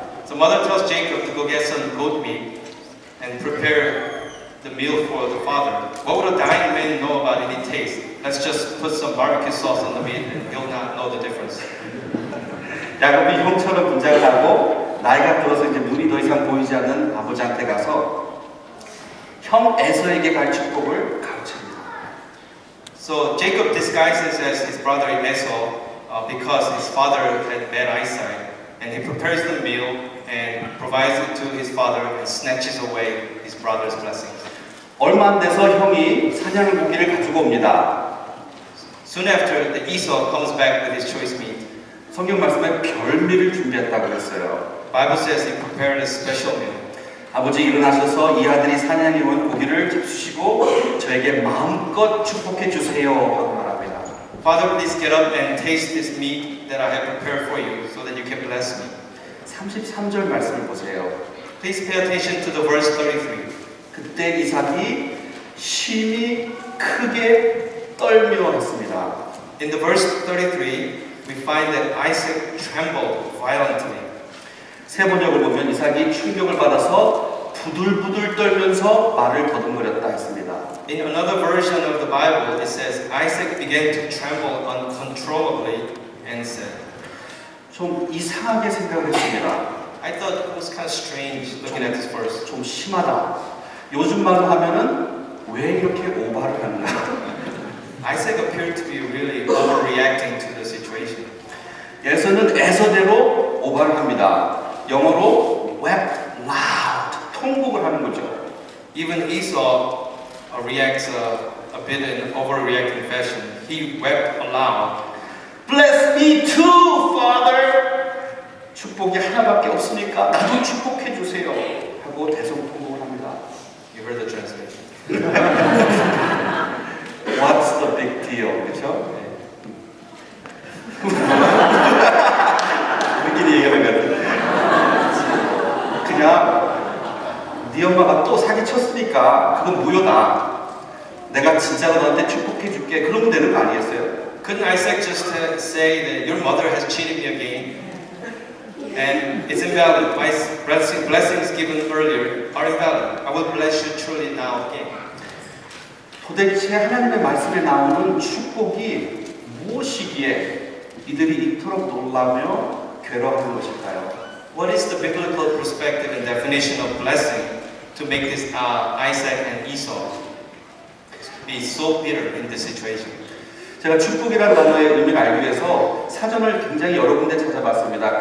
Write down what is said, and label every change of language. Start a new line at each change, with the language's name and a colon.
English: So mother tells Jacob to go get some goat meat and prepare the meal for the father. What would a dying man know about any taste? Let's just put some barbecue sauce on the meat and he'll not know the difference.
Korean: 야곱이 형처럼 분장을 하고 나이가 들어서 이제 눈이 더 이상 보이지 않는 아버지한테 가서 형 에서에게 갈 축복을 가르칩니다.
English: So Jacob disguises as his brother Esau because his father had bad eyesight, and he prepares the meal and provides it to his father and snatches away his brother's blessings.
Korean: 얼마 안 돼서 형이 사냥 고기를 가지고 옵니다.
English: Soon after, the Esau comes back with his choice meat.
Korean: 성경 말씀에 별미를 준비했다고 그랬어요.
English: Bible says he prepared a special meal.
Korean: 아버지 일어나셔서 이 아들이 사냥해 온 고기를 잡수시고 저에게 마음껏 축복해 주세요 하고 말합니다.
English: Father, please get up and taste this meat that I have prepared for you so that you can bless me.
Korean: 33절 말씀을 보세요.
English: Please pay attention to the verse 33.
Korean: 그때 이삭이 심히 크게 떨며 했습니다.
English: In the verse 33, we find that Isaac trembled violently.
Korean: 세 번역을 보면 이삭이 충격을 받아서 부들부들 떨면서 말을 더듬거렸다 했습니다.
English: In another version of the Bible, it says Isaac began to tremble uncontrollably and said,
Korean: 좀 이상하게 생각을 했습니다.
English: I thought it was kind of strange looking at this verse.
Korean: 좀 심하다. 요즘 말로 하면은 왜 이렇게 오바를 하는가?
English: Isaac appeared to be really overreacting to the situation.
Korean: 에서는 에서대로 오바를 합니다. 영어로
English: wept loud,
Korean: 통곡을 하는 거죠.
English: Even Esau reacts a bit in overreacting fashion. He wept aloud. Bless me too, Father.
Korean: 축복이 하나밖에 없으니까 나도 축복해 주세요. 하고 대성통곡을 합니다.
English: You heard the translation. What's the big deal?
Korean: 그렇죠? 우리끼리 얘기하는 것 같아요. 그냥 네 엄마가 또 사기 쳤으니까 그건 무효다. 내가 진짜로 너한테 축복해 줄게. 그러면 되는 거 아니겠어요?
English: Couldn't Isaac just say that your mother has cheated me again and it's invalid? My blessings given earlier are invalid. I will bless you truly now again.
Korean: 도대체 하나님의 말씀에 나오는 축복이 무엇이기에 이들이 이토록 놀라며 괴로워하는 것일까요?
English: What is the biblical perspective and definition of blessing to make this Isaac and Esau be so bitter in this situation?
Korean: 제가 축복이라는 단어의 의미를 알기 위해서 사전을 굉장히 여러 군데 찾아봤습니다.